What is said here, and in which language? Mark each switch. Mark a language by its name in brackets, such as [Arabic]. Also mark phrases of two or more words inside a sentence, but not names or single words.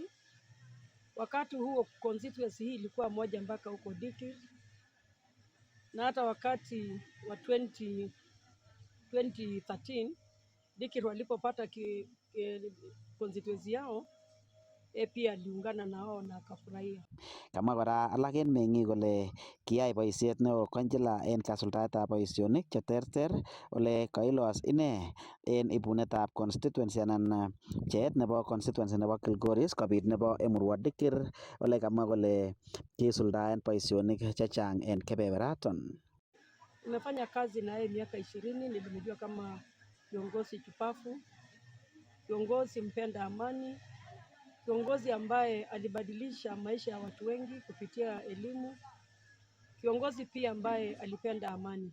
[Swahili] Wakati huo constituency hii ilikuwa moja mpaka huko Dikir, na hata wakati wa 2013 Dikir walipopata constituency yao, pia aliungana na wao na akafurahia. [Kalenjin] Kamwa kora alak en meng'ik kole kiyai boisiet neo Konchela en kasuldaetab boisionik cheterter ole kailos ine en ibunetab constituency anan pcheet nebo constituency nebo Kilgoris kobit nebo Emurua Dikir ole kamwa kole kisuldaen boisionik chechang en kebeberaton. [Swahili] Nimefanya kazi na yeye miaka 20, nilimjua kama kiongozi chupafu, kiongozi mpenda amani, kiongozi ambaye alibadilisha maisha ya watu wengi kupitia elimu, kiongozi pia ambaye alipenda amani.